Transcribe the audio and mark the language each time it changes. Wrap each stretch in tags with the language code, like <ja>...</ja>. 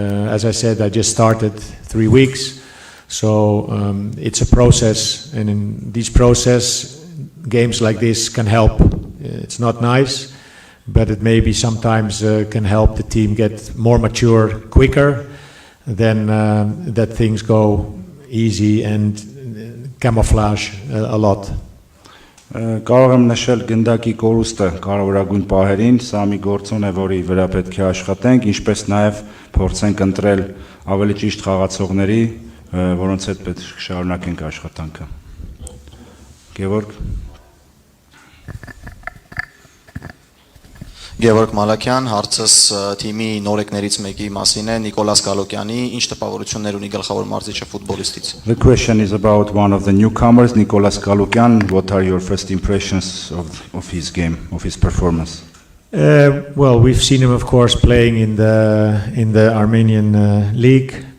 <en>As I said, I just started 3 weeks, so it's a process, and in this process, games like this can help. It's not nice, but it maybe sometimes can help the team get more mature quicker, then that things go easy and camouflage a lot.</en> <hy>Կարող եմ նշել գնդակի կորուստը կարևորագույն պահերին, սա մի գործոն է, որի վրա պետք է աշխատենք, ինչպես նաև փորձենք ընտրել ավելի ճիշտ խաղացողների, որոնց հետ պետք է շարունակենք աշխատանքը։ Գևորգ Գևորգ Մալաքյան, հարցս թիմի նորեկներից մեկի մասին է, Նիկոլաս Գալոկյանի, ինչ տպավորություններ ունի գլխավոր մարզիչը ֆուտբոլիստից։</hy> <en>The question is about one of the newcomers, Nicolas Galukyan. What are your first impressions of his game, of his performance? Well, we've seen him, of course, playing in the Armenian league.</en>